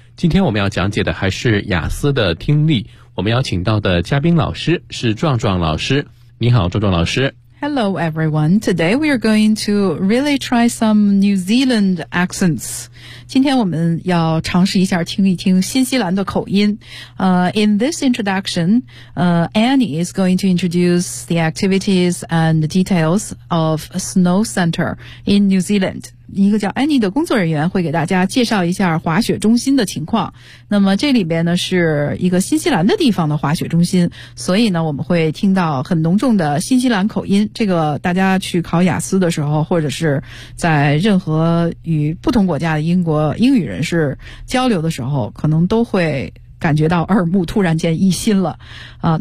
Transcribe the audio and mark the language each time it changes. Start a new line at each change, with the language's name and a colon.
Chinese: 今天我们要讲解的还是雅思的听力，我们邀请到的嘉宾老师是壮壮老师。你好壮壮老师。
English: Hello everyone, today we are going to really try some New Zealand accents.
Chinese: 今天我们要尝试一下听一听新西兰的口音。
English: In this introduction, Annie is going to introduce the activities and the details of Snow Center in New Zealand.
Chinese: 一个叫 Annie 的工作人员会给大家介绍一下滑雪中心的情况。那么这里边呢是一个新西兰的地方的滑雪中心，所以呢我们会听到很浓重的新西兰口音。这个大家去考雅思的时候，或者是在任何与不同国家的英国英语人士交流的时候，可能都会感觉到耳目突然间一新了啊。